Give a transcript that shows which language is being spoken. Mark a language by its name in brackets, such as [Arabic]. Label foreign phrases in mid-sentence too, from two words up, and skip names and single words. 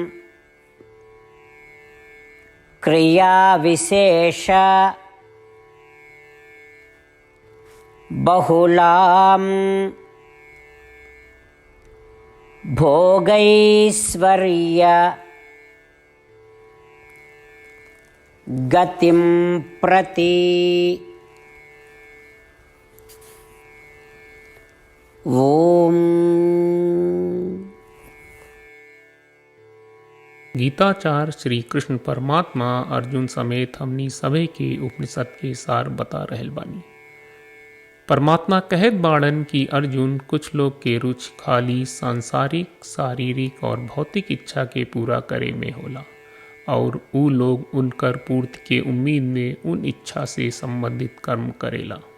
[Sanskrit] क्रियाविशेष बहुलां भोगैश्वर्य गतिं प्रति ओम। [Bhojpuri] गीताचार श्री कृष्ण परमात्मा अर्जुन समेत हमनी सभे के उपनिषद के सार बता रहल बानी। परमात्मा कहत बाड़न कि अर्जुन कुछ लोग के रुचि खाली सांसारिक, शारीरिक और भौतिक इच्छा के पूरा करे में होला और ऊ लोग उनकर पूर्ति के उम्मीद में उन इच्छा से संबंधित कर्म करेला।